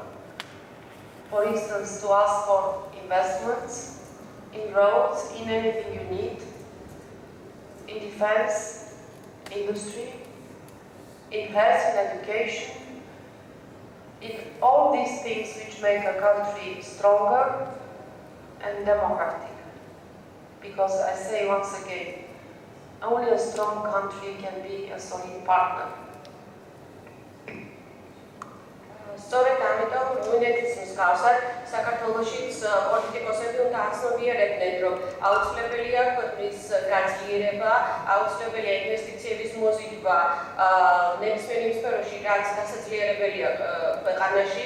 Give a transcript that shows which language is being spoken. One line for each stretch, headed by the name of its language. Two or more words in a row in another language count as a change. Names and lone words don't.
English: For instance, to ask for investments in roads, in anything you need, in defense, industry, in health and education, in all these things which make a country stronger and democratic. Because I say once again, only a strong country can be a solid partner.
Georgian: სწორედ ამიტომ რუმინეთის მსგავსად საქართველოშიც პოლიტიკოსები უნდა აცნობიერებდნენ, რომ აუცილებელია ქვეყნის გაძლიერება, აუცილებელია ინვესტიციების მოზიდვა ნებისმიერ სფეროში, რაც გასაძლიერებელია ქვეყანაში.